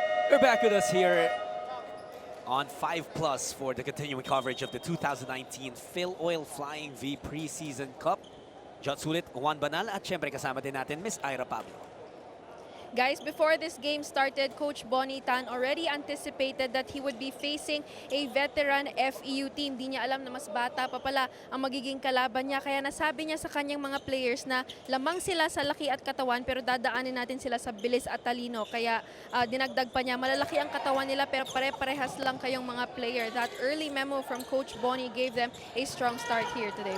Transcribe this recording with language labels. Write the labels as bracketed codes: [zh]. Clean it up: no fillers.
[en] You're back with us here on 5+ for the continuing coverage of the 2019 Filoil Flying V Preseason Cup. [tl] John Sulit, Juan Banal, at syempre kasama din natin Miss Ira Pablo. [en] Guys, before this game started, Coach Bonnie Tan already anticipated that he would be facing a veteran FEU team. [tl] Di niya alam na mas bata pa pala ang magiging kalaban niya. Kaya nasabi niya sa kanyang mga players na lamang sila sa laki at katawan pero dadaanin natin sila sa bilis at talino. Kaya dinagdag pa niya, malalaki ang katawan nila pero pare-parehas lang kayong mga player. [en] That early memo from Coach Bonnie gave them a strong start here today.